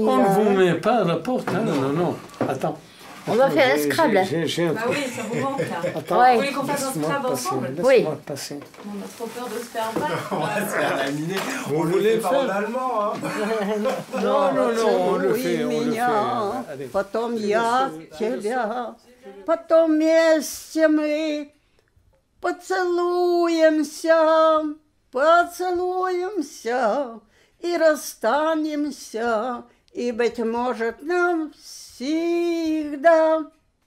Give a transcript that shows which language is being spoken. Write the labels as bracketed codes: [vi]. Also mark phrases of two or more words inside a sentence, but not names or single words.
[fr] On ne vous met pas à la porte, hein? Non. Attends. On va faire un Scrabble. Bah oui, ça vous manque là. Attends, vous voulez qu'on fasse un Scrabble ensemble? Oui. Passer. On a trop peur de se faire battre. On va se faire laminer. On voulait pas en allemand, hein? Non, on le fait. [ru] Потом я тебя, потом вместе мы поцелуемся и расстанемся, и, быть может, навсегда.